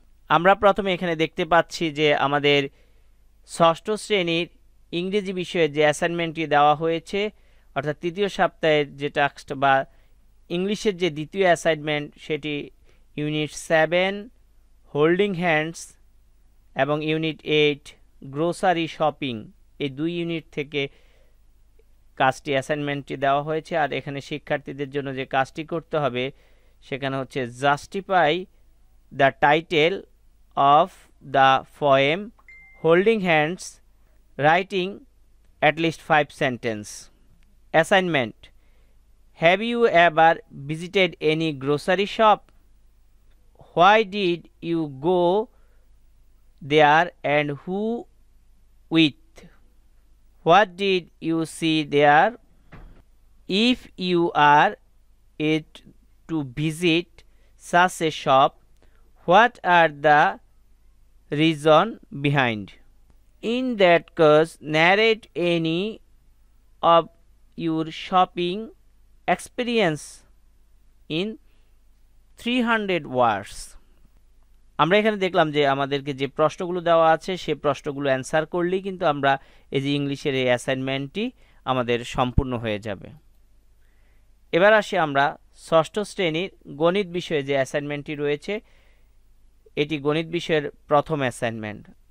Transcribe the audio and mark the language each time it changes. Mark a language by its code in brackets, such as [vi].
[bn] আমরা প্রথমে এখানে দেখতে পাচ্ছি যে আমাদের ষষ্ঠ শ্রেণীর ইংরেজি বিষয়ে যে অ্যাসাইনমেন্টটি দেওয়া হয়েছে অর্থাৎ তৃতীয় সপ্তাহের যে টাস্ক বা ইংলিশের যে দ্বিতীয় অ্যাসাইনমেন্ট সেটি ইউনিট 7 হোল্ডিং হ্যান্ডস এবং ইউনিট 8 গ্রোসারি শপিং, এই দুই ইউনিট থেকে কাজটি অ্যাসাইনমেন্টটি দেওয়া হয়েছে। আর এখানে শিক্ষার্থীদের জন্য যে কাজটি করতে হবে সেখানে হচ্ছে [en] Justify the title of the poem holding hands, writing at least 5 sentences. Assignment: have you ever visited any grocery shop? Why did you go there and who with? What did you see there? If you are it to visit such a shop, what are the reason behind? In that case, narrate any of your shopping experience in 300 words. [bn] আমরা এখানে দেখলাম যে আমাদেরকে যে প্রশ্নগুলো দেওয়া আছে সেই প্রশ্নগুলো অ্যান্সার করলেই কিন্তু আমরা এই যে ইংলিশের এই অ্যাসাইনমেন্টটি আমাদের সম্পূর্ণ হয়ে যাবে। এবার আসি আমরা ষষ্ঠ শ্রেণীর গণিত বিষয়ে যে অ্যাসাইনমেন্টটি রয়েছে, এটি গণিত বিষয়ের প্রথম অ্যাসাইনমেন্ট।